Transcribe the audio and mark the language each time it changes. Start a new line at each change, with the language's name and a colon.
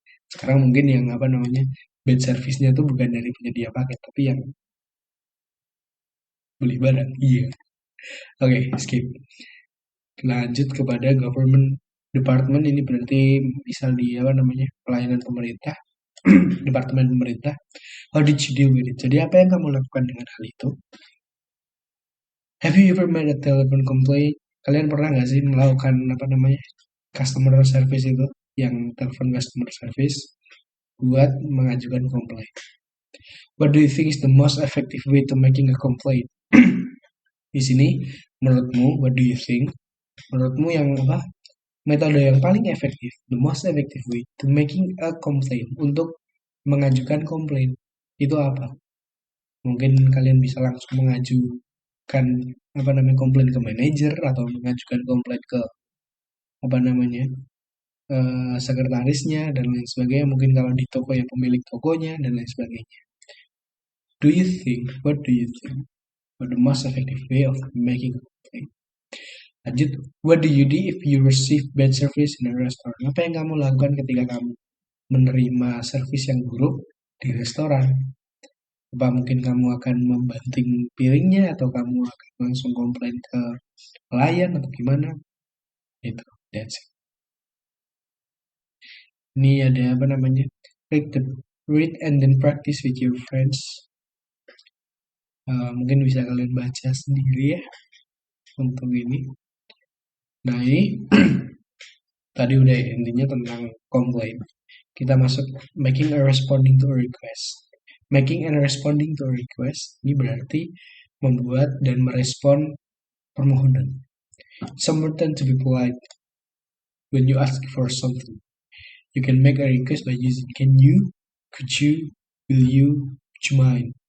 Indonesian: Sekarang mungkin yang apa namanya bad service-nya tuh bukan dari penyedia paket, tapi yang beli barang. Iya. Oke, skip. Lanjut kepada government department, ini berarti misal di apa namanya pelayanan pemerintah, departemen pemerintah.
English: How did you deal with it?
Indonesian: Jadi apa yang kamu lakukan dengan hal itu?
English: Have you ever made a telephone complaint?
Indonesian: Kalian pernah nggak sih melakukan apa namanya customer service itu, yang telepon customer service buat mengajukan komplain?
English: What do you think is the most effective way to making a complaint?
Indonesian: Di sini, menurutmu,
English: what do you think?
Indonesian: Menurutmu yang apa? Metode yang paling efektif,
English: the most effective way to making a complaint,
Indonesian: untuk mengajukan komplain itu apa? Mungkin kalian bisa langsung mengajukan apa namanya komplain ke manajer, atau mengajukan komplain ke apa namanya sekretarisnya dan lain sebagainya. Mungkin kalau di toko ya pemilik tokonya dan lain sebagainya.
English: Do you think? What do you think? What the most effective way of making a complaint?
Indonesian: Lanjut,
English: what do you do if you receive bad service in a restaurant?
Indonesian: Apa yang kamu lakukan ketika kamu menerima service yang buruk di restoran? Apa mungkin kamu akan membanting piringnya, atau kamu akan langsung komplain ke pelayan, atau gimana?
English: Itu, that's it.
Indonesian: Ini ada apa namanya?
English: Read and then practice with your friends.
Indonesian: Mungkin bisa kalian baca sendiri ya untuk ini. Nah ini tadi udah ya, intinya tentang complaint. Kita masuk
English: making and responding to a request. Making and responding to a request
Indonesian: ini berarti membuat dan merespon permohonan.
English: Some tend to be polite when you ask for something. You can make a request by using can you, could you, will you, would you mind.